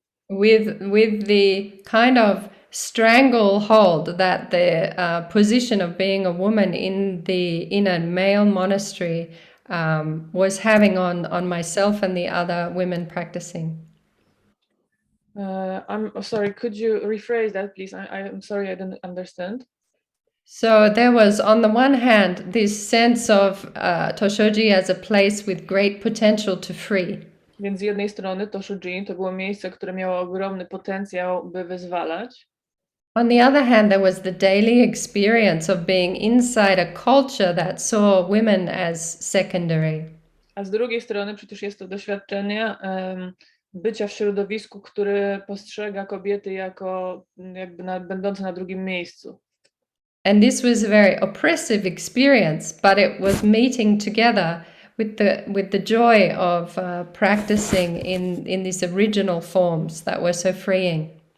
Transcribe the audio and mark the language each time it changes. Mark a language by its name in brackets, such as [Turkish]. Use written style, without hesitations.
[English] With the kind of stranglehold that the position of being a woman in a male monastery was having on myself and the other women practicing. I'm sorry, could you rephrase that, please? I'm sorry, I didn't understand. So there was, on the one hand, this sense of Toshoji as a place with great potential to free. [Polish] Więc z jednej strony Toshoji to było miejsce, które miało ogromny potencjał, by wyzwalać. [English] On the other hand, there was the daily experience of being inside a culture that saw women as secondary. [Polish] A z drugiej strony przecież jest to doświadczenie bycia w środowisku, które postrzega kobiety jako jakby będące na drugim miejscu. [English] And this was a very oppressive experience, but it was meeting together with the joy of practicing in these original forms that were so freeing.